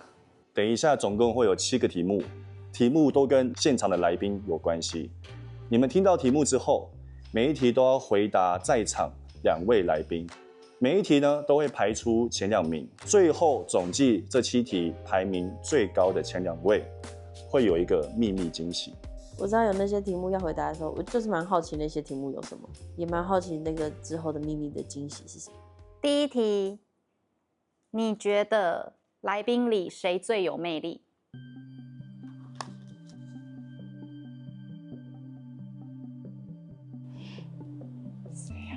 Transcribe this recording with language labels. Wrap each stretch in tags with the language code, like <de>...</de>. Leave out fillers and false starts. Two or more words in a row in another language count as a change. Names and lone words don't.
<zh>等一下總共會有7個題目，題目都跟現場的來賓有關係。你們聽到題目之後，每一題都要回答在場2位來賓。每一題呢都會排出前2名，最後總計這7題排名最高的前2位會有一個秘密驚喜。我知道有那些題目要回答的時候，我就是蠻好奇那些題目有什麼，也蠻好奇那個之後的秘密的驚喜是什麼。第一題，你覺得來賓裡誰最有魅力？誰呀？</zh>